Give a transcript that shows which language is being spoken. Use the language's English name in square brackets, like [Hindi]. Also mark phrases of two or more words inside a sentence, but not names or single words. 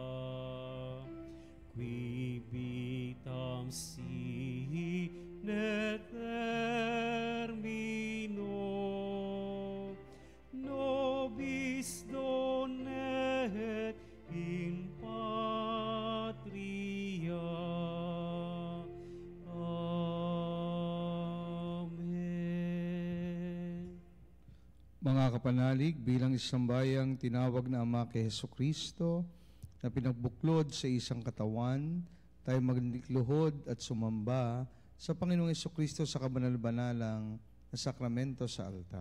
[Latin] qui vitam sine termino nobis donet in patria. Amen. [Filipino] Mga kapanalig, bilang isang bayang tinawag na Ama kay Hesukristo na pinagbuklod sa isang katawan, tayo maglikluhod at sumamba sa Panginoong Hesukristo sa kabanal-banalang na sakramento sa altar.